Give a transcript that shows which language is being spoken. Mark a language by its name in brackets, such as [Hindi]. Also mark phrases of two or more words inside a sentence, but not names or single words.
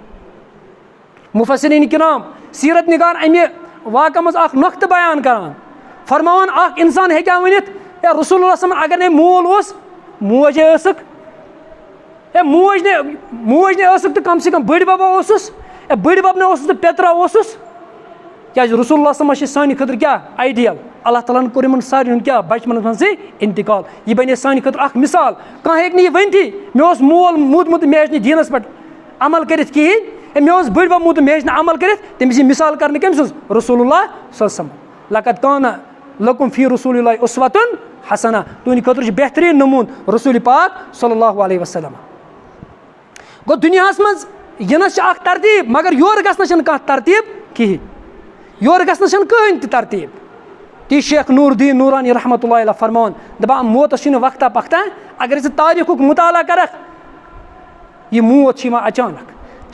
[Kashmiri] مُفَسِریٖن کِرام سیٖرت نِگار اَمہِ واقعہٕ منٛز اَکھ نۄقطہٕ بیان کَران فرماوان اَکھ اِنسان ہیٚکہِ ہا ؤنِتھ ہے [Arabic] رسول اللہ صلی اللہ علیہ وسلم [Kashmiri] اگر نے مول اوس موجے ٲسٕکھ ہے موج نے ٲسٕکھ تہٕ کَم سے کَم بٔڑۍ بَبا اوسُس ہے بٔڑۍ بَب نے اوسُس تہٕ پیٚترا اوسُس کیٛازِ [Arabic] رسول اللہ صلی اللہ علیہ وسلم [Kashmiri] چھِ سانہِ خٲطرٕ کیٛاہ آیڈِیَل [Arabic] اللہ تعالیٰ [Kashmiri] ہَن کوٚر یِمَن سارنٕے ہُنٛد کیٛاہ بَچپَنَس منٛزٕے اِنتقال یہِ بَنے سانہِ خٲطرٕ اَکھ مِثال کانٛہہ ہیٚکہِ نہٕ یہِ ؤنتھٕے مےٚ اوس مول موٗدمُت مےٚ ہیٚچ نہٕ دیٖنَس پٮ۪ٹھ عمل کٔرِتھ کِہیٖنۍ ہے مےٚ اوس بٔڑۍ بَب موٗدمُت مےٚ ہیٚچ نہٕ عمل کٔرِتھ تٔمِس یہِ مِثال کَرنہٕ کٔمۍ سٕنٛز [Arabic] رسول اللہ صلی اللہ علیہ وسلم لقد کانَ لکم فی رسول اللہ اُسوَتُن حسنہ [Kashmiri] تُہٕنٛدِ خٲطرٕ چھُ بہتریٖن نموٗن رسول پاک [Arabic] صلی اللہ علیہ وسلم [Kashmiri] گوٚو دُنیاہَس منٛز یِنَس چھِ اَکھ ترتیٖب مگر یورٕ گژھنَس چھَنہٕ کانٛہہ ترتیٖب کِہیٖنۍ یورٕ گژھنَس چھَنہٕ کٕہٕنۍ تہِ ترتیٖب تی شیخ نوٗر الدیٖن نوٗرانی [Arabic] رحمتہ اللہ علیہ [Kashmiri] فرماوان دَپان موتَس چھُنہٕ وقتہ پَختہ اگر ژٕ تاریٖخُک مُطالعہ کَرَکھ یہِ موت چھِ یِوان اچانک